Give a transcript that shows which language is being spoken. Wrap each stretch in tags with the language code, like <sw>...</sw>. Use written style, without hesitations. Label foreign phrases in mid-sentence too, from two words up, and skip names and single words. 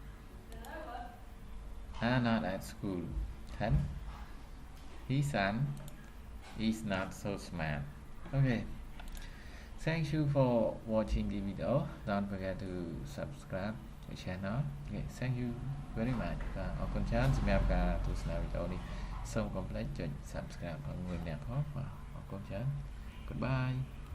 <en>are not at school 10 his son is not so smart okay thank you for watching the video don't forget to subscribe the channel okay thank you very much</en> <km>បាទអរគុណច្រើនសម្រាប់ការទស្សនាវីដេអូនេះសូមកុំភ្លេចចុច</km> <en>subscribe</en> <km>ផងមួយម្នាក់ផងបាទអរគុណច្រើន</km> <en>goodbye</en>